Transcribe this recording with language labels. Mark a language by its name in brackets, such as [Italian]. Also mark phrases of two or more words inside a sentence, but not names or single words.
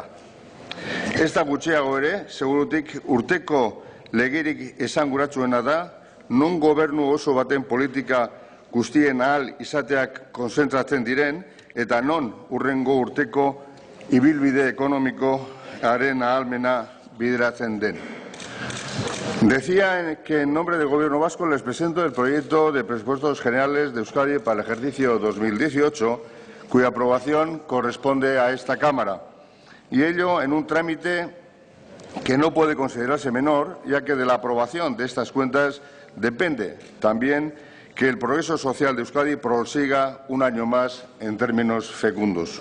[Basque] Ez da gutxiago ere, segurutik urteko legerik esanguratsuena da, non gobernu oso baten politika guztien ahal izateak konzentratzen diren, eta non hurrengo urteko ibilbide ekonomikoaren ahalmena bideratzen den. [Spanish] Decía que en nombre del Gobierno vasco les presento el proyecto de presupuestos generales de Euskadi para el ejercicio 2018, cuya aprobación corresponde a esta Cámara, y ello en un trámite que no puede considerarse menor, ya que de la aprobación de estas cuentas depende también que el progreso social de Euskadi prosiga un año más en términos fecundos.